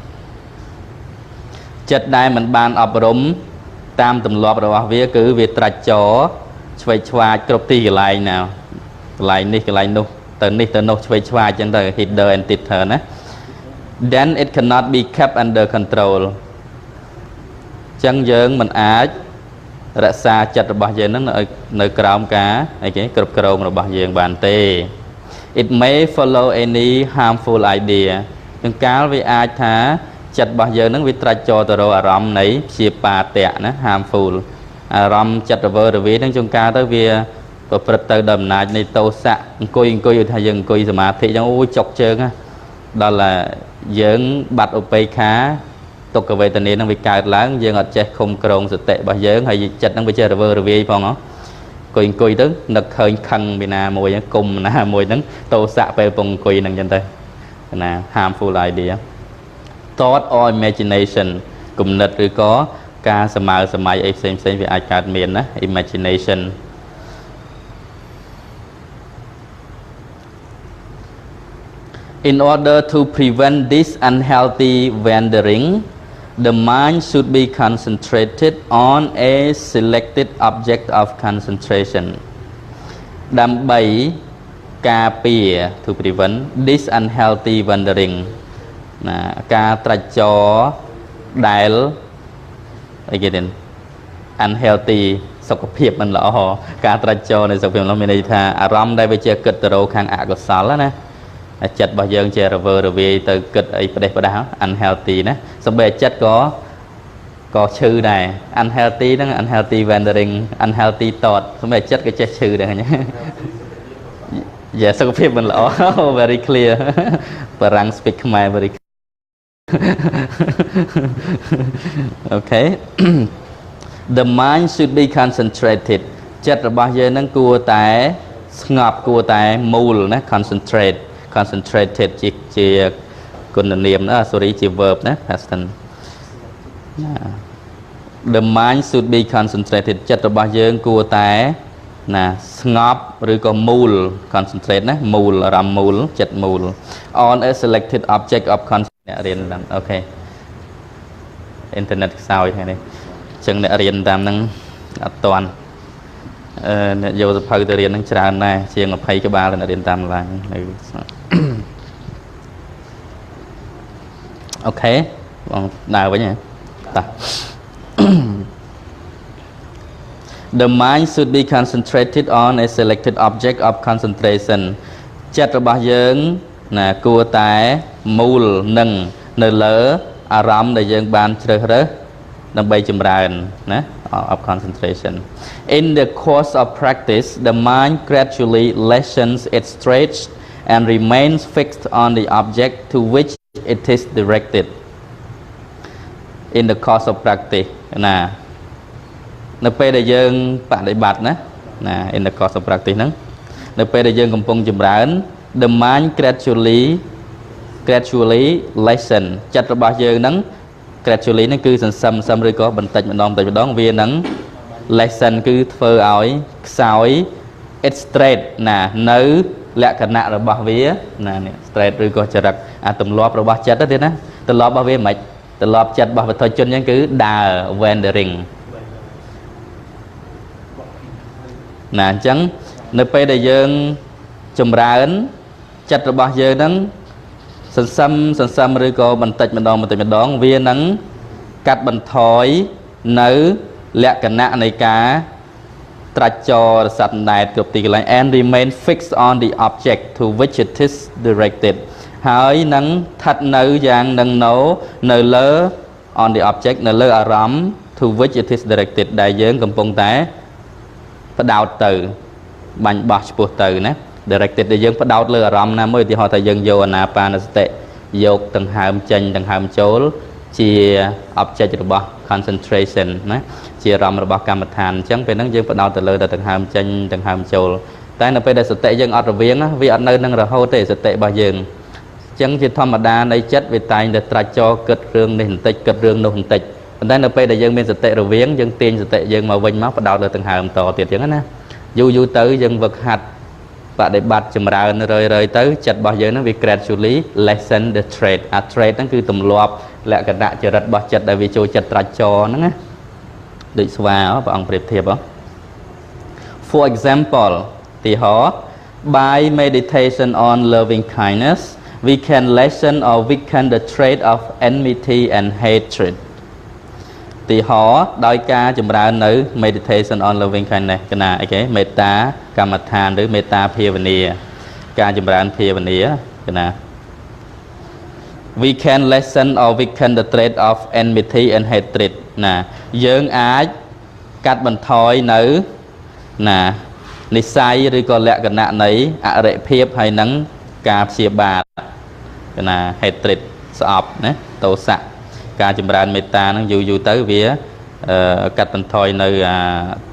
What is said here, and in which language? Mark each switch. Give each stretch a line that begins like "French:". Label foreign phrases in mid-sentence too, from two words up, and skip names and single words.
Khmer: ចិត្តដែលមិនបានអប់រំតាមទម្លាប់របស់វាគឺវាត្រាច់ចរឆ្វេងឆ្វាចគ្រប់ទីកន្លែងណាកន្លែងនេះកន្លែងនោះទៅនេះទៅនោះឆ្វេងឆ្វាចអញ្ចឹងទៅ
English: hither and thither
Khmer: ណា
English: then it cannot be kept under control
Khmer: អញ្ចឹងយើងមិនអាចរក្សា ចិត្តរបស់យើងហ្នឹងនៅក្រោមការអីគេគ្រប់គ្រងរបស់យើងបានទេ
English: it may follow any harmful idea
Khmer: នឹងកាលវាអាចថាចិត្តរបស់យើងហ្នឹងវាត្រាច់ចរទៅរកអារម្មណ៍នៃព្យាបាទៈ ណា harmful អារម្មណ៍ចិត្តរវើរវាយហ្នឹងជួនកាលទៅវាប្រព្រឹត្តទៅដោយអំណាចនៃទោសៈអង្គុយឲ្យថាយើងអង្គុយសមាធិអញ្ចឹង អូចុកជើងណាដល់យើងបាត់ឧបេក្ខាទុក្ខវេទនាហ្នឹងវាកើតឡើងយើងអត់ចេះឃុំក្រងស តិរបស់យើងហើយចិត្តហ្នឹងវាចេះរវើរវាយផងអង្គុយទៅនឹកឃើញខឹងពីណាមួយគុំណាមួយហ្នឹងទោសៈពេលពងអង្គុយហ្នឹងអញ្ចឹងទៅណា
English: harmful idea thought or imagination
Khmer: គំនិតឬក៏ការសម័យអីផ្សេងវាអាចកើតមានណា imagination
English: In order to prevent this unhealthy wandering, the mind should be concentrated on a selected object of concentration.
Khmer: ដើម្បីការពារ
English: to prevent this unhealthy wandering
Khmer: ណាការត្រាច់ចរដែលអីគេទៀត unhealthy សុខភាពមិនល្អការត្រាច់ចរនៃសុខភាពនោះមានន័យថាអារម្មណ៍ដែលវាជាគិតទៅរកខាងអកុសលណាចិត្តរបស់យើងជារវើរវាយទៅគិតអីផ្ដេសផ្ដាស unhealthy ណាសូម្បីចិត្តក៏ឈឺដែរ unhealthy ហ្នឹង
English: unhealthy wandering unhealthy thought
Khmer: សូម្បីចិត្តក៏ចេះឈឺដែរឃើញ សុខភាពមិនល្អ
English: very clear
Khmer: បារាំង speak ខ្មែរ
English: very okay the mind should be concentrated
Khmer: ចិត្តរបស់យើងហ្នឹងគួរតែស្ងប់គួរតែមូលណា concentrated ជាគុណនាមណា sorry ជា verb ណា
English: past tense the mind should be concentrated
Khmer: ចិត្តរបស់យើងគួរតែណាស្ងប់ឬក៏មូល concentrate ណាមូលអារម្មណ៍មូលចិត្តមូល
English: on a selected object of concentration
Khmer: អ្នករៀនតាមអូខេអ៊ីនធឺណិតខ្សោយថ្ងៃនេះអញ្ចឹងអ្នករៀនតាមហ្នឹងអត់តាន់អ្នកយកសភៅទៅរៀនហ្នឹងច្រើនដែរជាង20ក្បាលអ្នករៀនតាមឡាន អូខេបងដើរវិញហ៎តា
English: The mind should be concentrated on a selected object of concentration
Khmer: ចិត្តរបស់យើងណាគួរតែមូលនឹងនៅលើអារម្មណ៍ដែលយើងបានជ្រើសរើសដើម្បីចម្រើនណា
English: of concentration. In the course of practice, the mind gradually lessens its stretch and remains fixed on the object to which it is directed. In the course of practice,
Khmer: នៅពេលដែលយើងបដិបត្តិណា
English: in the course of practice
Khmer: ហ្នឹងនៅពេលដែលយើង កំពុងចម្រើន
English: the mind gradually lessen
Khmer: ចិត្តរបស់យើងហ្នឹង gradually ហ្នឹងគឺសន្សំឬក៏បន្តិចម្ដងវានឹង lessen គឺធ្វើឲ្យខ្សោយ
English: it's straight
Khmer: នៅលក្ខណៈរបស់វានេះ straight ឬក៏ចរិតអាទម្លាប់របស់ចិត្តទៅទៀតណាទម្លាប់របស់វាមិនទម្លាប់ចិត្តរបស់វិធជនអញ្ចឹងគឺដើរ wandering អញ្ចឹងនៅពេលដែល យើងចម្រើនចិត្តរបស់យើងហ្នឹងសន្សំឬក៏បន្តិចម្ដងវានឹងកាត់បន្ថយនៅលក្ខណៈនៃការត្រាច់ចរសត្វដែតគ្រប់ទីកន្លែង
English: and remain fixed on the object to which it is directed
Khmer: ហើយនឹងស្ថិតនៅយ៉ាងនឹងនៅលើ
English: on the object
Khmer: នៅលើអារម្មណ៍
English: to which it is directed
Khmer: ដែលយើង កំពុងតែផ្ដោតទៅបាញ់បោះឆ្ពោះទៅណា directed ដែលយើងផ្ដោតលើអារម្មណ៍ណាមួយឧទាហរណ៍ថាយើងយកអាណាបានសតិយកដង្ហើមចេញដង្ហើមចូលជា object របស់ concentration ណាជាអារម្មណ៍របស់កម្មដ្ឋានអញ្ចឹងពេលហ្នឹងយើងផ្ដោតទៅលើ ដង្ហើមចេញដង្ហើមចូលតែនៅពេលដែលសតិយើងអត់រវាងវាអត់នៅនឹងរហូតទេសតិរបស់យើងអញ្ចឹងជាធម្មតានៃចិត្តវាតែងតែត្រាច់ចរគិតរឿងនេះបន្តិចគិតរឿង នោះបន្តិចប៉ុន្តែនៅពេលដែលយើងមានសតិរវាងយើងទាញសតិយើងមកវិញមកផ្ដោតលើដង្ហើមតទៀតអញ្ចឹងណាយូរទៅយើងវឹកហាត់ បដិបត្តិចម្រើនរឿយទៅចិត្តរបស់យើងហ្នឹងវា
English: gradually lessen the trait
Khmer: អា trait ហ្នឹងគឺទម្លាប់ល ក្ខណៈចរិតរបស់ចិត្តដែលវាចូលចិត្តត្រាច់ចរហ្នឹងណាដូចស្វាព្រះអង្គប្រៀបធៀប
English: For example
Khmer: ទីហោ
English: by meditation on loving kindness we can lessen or weaken the trait of enmity and hatred
Khmer: ទីហោដោយការចម្រើននៅ
English: meditation on loving kindness
Khmer: កណាអីគេមេត្តាកម្មដ្ឋានឬមេត្តាភាវនាការចម្រើនភាវនាកណា
English: we can lessen or weaken the trait of enmity and hatred
Khmer: ណាយើងអាចកាត់បន្ថយនៅនិស្ស័យឬក៏លក្ខណៈនៃអរិភាពហើយនឹងការព្យាបាទកណា hatred ស្អប់ណាទោសៈការចម្រើនមេត្តាហ្នឹងយូរទៅវាកាត់បន្ថយនៅទ